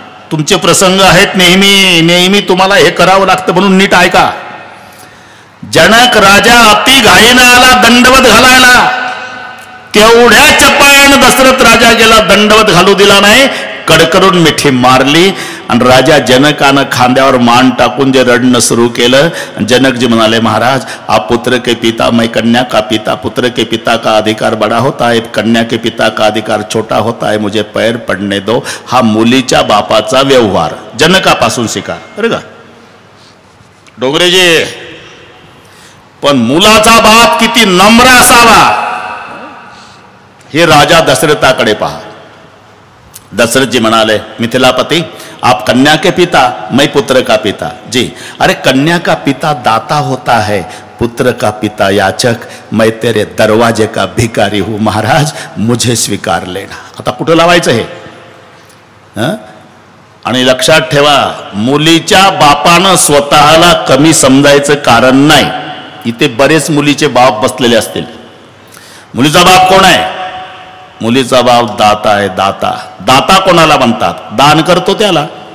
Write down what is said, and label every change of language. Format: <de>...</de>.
<mr>तुमचे प्रसंग आहेत नेहमी नेहमी, तुम्हाला हे करावं लागतं, म्हणून नीट ऐका. जनक राजा अति घाईनं आला दंडवत घालायला. तेवढ्या चपळानं दशरथ राजा गेला, दंडवत घालू दिला नाही, कडकडून मिठी मारली. आणि राजा जनकानं खांद्यावर मान टाकून जे रडणं सुरू केलं. जनकजी म्हणाले,</mr> <hi>महाराज आप पुत्र के पिता, मैं कन्या का पिता. पुत्र के पिता का अधिकार बड़ा होता है, कन्या के पिता का अधिकार छोटा होता है, मुझे पैर पडने दो.</hi> <mr>हा मुलीच्या बापाचा व्यवहार जनकापासून शिका, बरं का डोंगरेजी. पण मुलाचा बाप किती नम्र असावा हे राजा दशरथाकडे पहा. दशरथ जी म्हणाले,</mr> <hi>मिथिलापति आप कन्या के पिता, मैं पुत्र का पिता. जी, अरे कन्या का पिता दाता होता है, पुत्र का पिता याचक. मैं तेरे दरवाजे का भिकारी हूं महाराज, मुझे स्वीकार लेना.</hi> <mr>आता कुठं लावायचं हे? आणि लक्षात ठेवा, मुलीच्या बापानं स्वतःला कमी समजायचं कारण नाही. इथे बरेच मुलीचे बाप बसलेले असतील. मुलीचा बाप कोण आहे? मुलीचा बाप दाता आहे. दाता, दाता कोणाला म्हणतात? दान करतो त्याला.</mr>